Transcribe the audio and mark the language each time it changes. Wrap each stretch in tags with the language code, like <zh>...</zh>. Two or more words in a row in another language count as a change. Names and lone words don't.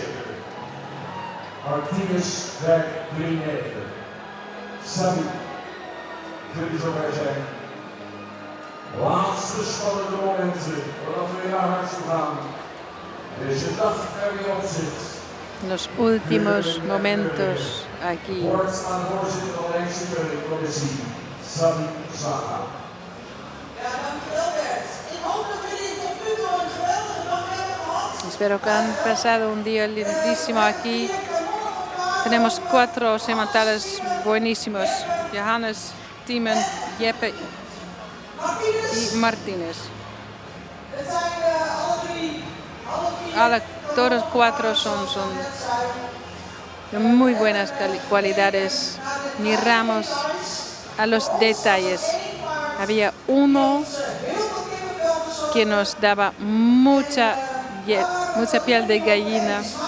<nl>Martinez krijgt 3-9. Sabi, jullie zover zijn. Laatste spannende momenten voordat we naar huis toe gaan. Deze dag er weer op zit.</nl> <es>Los últimos momentos aquí.</es> <nl>Woord aan de voorzitter van de Engelse Commissie, Sabi Zaha. Ja, dankjewel Bert. Ik hoop dat jullie tot nu toe een geweldige dag hebben gehad.</nl> <es>Espero que han pasado un día lindísimo aquí. Tenemos 4 sementales buenísimos. Johannes, Timon, Jeppe y Martínez.</es> <nl>Het zijn alle 4</nl> <es>Todos 4 son de muy buenas cualidades. Miramos a los detalles. Había uno que nos daba mucha piel de gallina.</es>